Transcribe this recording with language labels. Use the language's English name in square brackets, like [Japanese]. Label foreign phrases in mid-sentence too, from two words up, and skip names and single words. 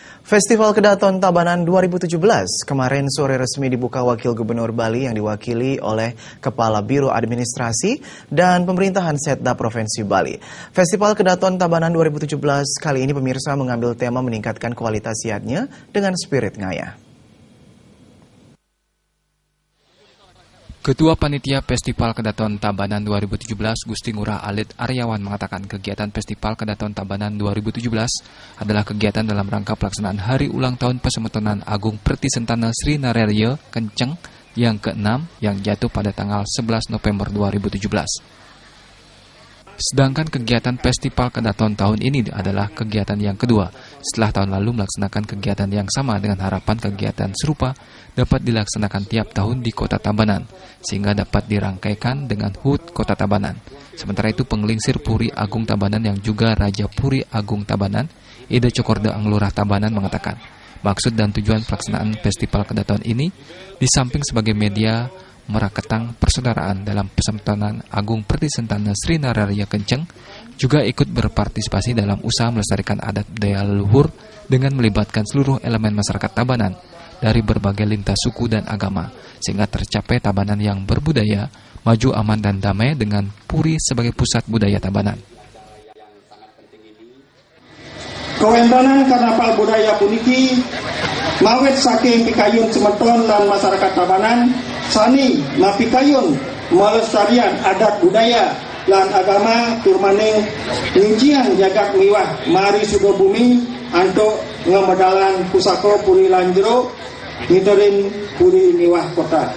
[Indonesian] Festival Kedaton Tabanan 2017 kemarin sore resmi dibuka Wakil Gubernur Bali yang diwakili oleh Kepala Biro Administrasi dan Pemerintahan Setda Provinsi Bali. Festival Kedaton Tabanan 2017 kali ini pemirsa mengambil tema meningkatkan kualitas siatnya dengan spirit ngaya. Ketua Panitia Festival Kedaton Tabanan 2017 Gusti Ngurah Alit Aryawan mengatakan kegiatan Festival Kedaton Tabanan 2017 adalah kegiatan dalam rangka pelaksanaan Hari Ulang Tahun Pasemetonan Agung Pertisentana Sri Nararya Kenceng yang ke-6 yang jatuh pada tanggal 11 November 2017. Sedangkan kegiatan Festival Kedaton tahun ini adalah kegiatan yang kedua setelah tahun lalu melaksanakan kegiatan yang sama dengan harapan kegiatan serupa dapat dilaksanakan tiap tahun di Kota Tabanan sehingga dapat dirangkaikan dengan HUT Kota Tabanan. Sementara itu penggelingsir Puri Agung Tabanan yang juga Raja Puri Agung Tabanan, Ida Cokorda Anglurah Tabanan mengatakan maksud dan tujuan pelaksanaan Festival Kedaton ini di samping sebagai media meraketang persaudaraan dalam Pasemetonan Agung Pertisentana Sri Nararya Kenceng juga ikut berpartisipasi dalam usaha melestarikan adat budaya leluhur dengan melibatkan seluruh elemen masyarakat Tabanan dari berbagai lintas suku dan agama sehingga tercapai Tabanan yang berbudaya, maju, aman dan damai dengan Puri sebagai pusat budaya Tabanan. [Balinese] Kawentanan karnaval budaya puniki mawet saking pikayun semeton dan masyarakat Tabanan sani mapikayun melestarian adat budaya lan agama turmaning rincian jagad miwah mari sudo bumi antuk ngemedalan pusako puri lanjero ngiterin puri miwah kota.